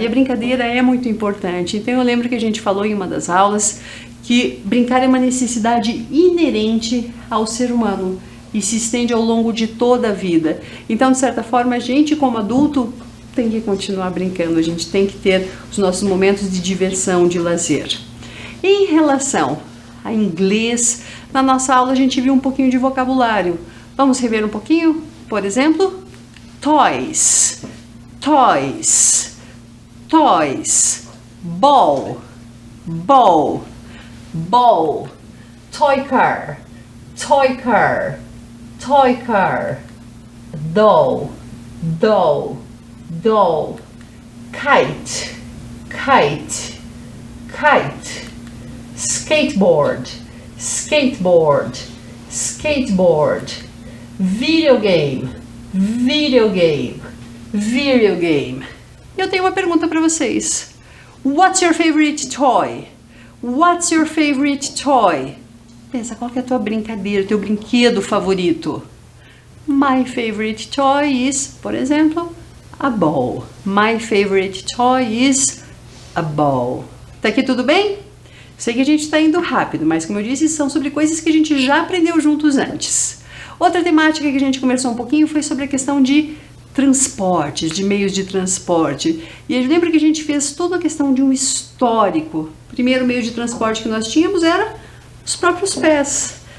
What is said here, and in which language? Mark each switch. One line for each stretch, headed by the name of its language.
Portuguese: E a brincadeira é muito importante. Então eu lembro que a gente falou em uma das aulas que brincar é uma necessidade inerente ao ser humano e se estende ao longo de toda a vida. Então, de certa forma, a gente como adulto tem que continuar brincando, a gente tem que ter os nossos momentos de diversão, de lazer. Em relação a inglês, na nossa aula a gente viu um pouquinho de vocabulário. Vamos rever um pouquinho? Por exemplo,
English: toys, toys, toys, ball, ball, ball, toy car, toy car, toy car, doll, doll, doll, kite, kite, kite. Skateboard, skateboard, skateboard. Videogame, videogame, videogame.
Portuguese: Eu tenho uma pergunta para vocês.
English: What's your favorite toy? What's your favorite toy?
Portuguese: Pensa, qual que é a tua brincadeira, teu brinquedo favorito?
English: My favorite toy is,
Portuguese: por exemplo,
English: a ball. My favorite toy is a ball.
Portuguese: Tá aqui tudo bem? Sei que a gente está indo rápido, mas como eu disse, são sobre coisas que a gente já aprendeu juntos antes. Outra temática que a gente conversou um pouquinho foi sobre a questão de transportes, de meios de transporte. E eu lembro que a gente fez toda a questão de um histórico. O primeiro meio de transporte que nós tínhamos era os próprios pés.